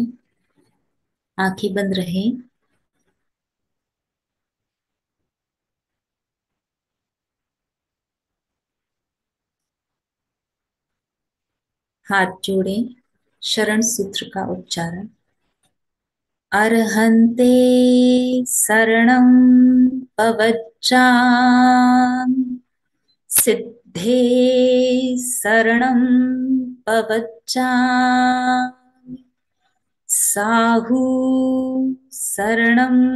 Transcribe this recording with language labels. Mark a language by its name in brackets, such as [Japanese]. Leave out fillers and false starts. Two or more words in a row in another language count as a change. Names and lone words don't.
[Hindi] आंखें बंद रहें। हाथ जोड़ें। शरण सूत्र का उच्चारण। [Prakrit languages] अर्हन्ते शरणं पवच्चामि, सिद्धे शरणं पवच्चामि, साहू शरणं